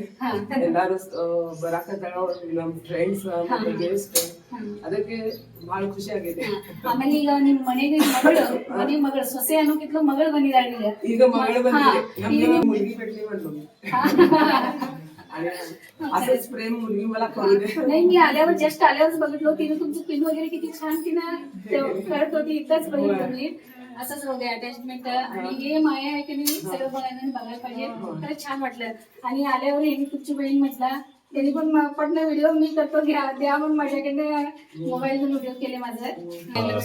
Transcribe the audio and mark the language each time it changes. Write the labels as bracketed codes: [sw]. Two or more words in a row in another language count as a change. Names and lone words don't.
[kn] ಎಲ್ಲಾರು ಬರಾಕತ್ತಾಳ, ನಮ್ ಫ್ರೆಂಡ್ಸ್ ಮತ್ತೆ ಗೆಸ್ಟ್, ಅದಕ್ಕೆ ಭಾಳ ಖುಷಿ ಆಗಿದೆ. ಆಮೇಲೆ ಈಗ ನಿಮ್ ಮನೆಗೆ ಮಗಳು ಸೊಸೆ ಅನ್ನೋಕ್ಕಿಂತ ಮಗಳು ಬಂದಿದ್ದಾಳೆ. ಈಗ ಮಗಳು ಬಂದಿದೆ, ನಮ್ಗೆ ಮುಳುಗಿ ಬಿಟ್ಲಿ [mr] आणि असंच प्रेम मुलगी मला करू दे. नाही, मी आल्यावर जस्ट आल्यावरच बघितलं तिने तुमचं पिन वगैरे किती छान तिनं करत होती, इथंच बघितलं मी. असंच बघा अटॅचमेंट आणि हे माया आहे की नाही सगळं बघायला पाहिजे. खरंच छान वाटलं. आणि आल्यावर हे तुमची बहीण म्हटला त्यांनी पण पटना व्हिडिओ मी करतो द्या म्हणून माझ्याकडे मोबाईलवरून व्हिडिओ केले माझं.